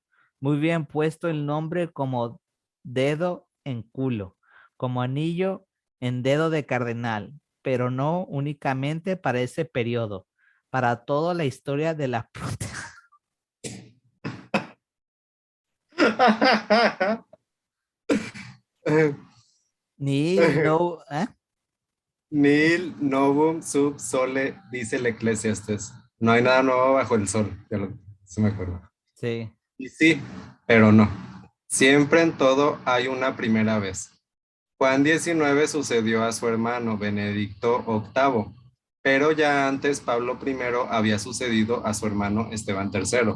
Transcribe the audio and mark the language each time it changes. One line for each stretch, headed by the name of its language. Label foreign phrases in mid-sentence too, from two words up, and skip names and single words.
Spanish: Muy bien puesto el nombre como dedo en culo, como anillo en dedo de cardenal, pero no únicamente para ese periodo, para toda la historia de la puta. No, ¿eh?
Latin: Nil novum sub sole,
Spanish: dice el Eclesiastes. No hay nada nuevo bajo el sol, se me acuerdo. Sí. Y sí, pero no. Siempre en todo hay una primera vez. Juan 19 sucedió a su hermano Benedicto VIII, pero ya antes Pablo I había sucedido a su hermano Esteban III.